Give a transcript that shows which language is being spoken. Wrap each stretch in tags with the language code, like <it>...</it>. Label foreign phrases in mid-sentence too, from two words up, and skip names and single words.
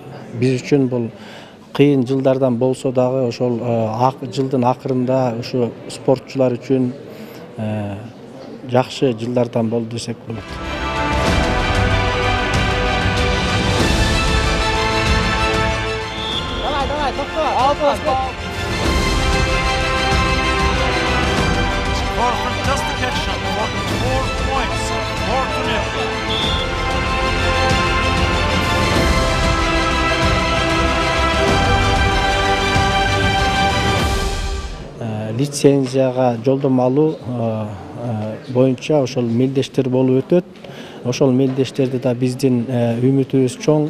<ky>Биз үчүн бул кыйын жылдардан болсо дагы ошол жылдын акырында ушу спортчулар үчүн жакшы жылдардан болду десек болот. Давай, токто.</ky> <en>For a fantastic action, 4 points for Tunisia.</en> <ky>Лицензияга жолдомо алуу боюнча ошол мелдештер болуп өтөт. Ошол мелдештерде да биздин үмүтүбүз чоң.</ky>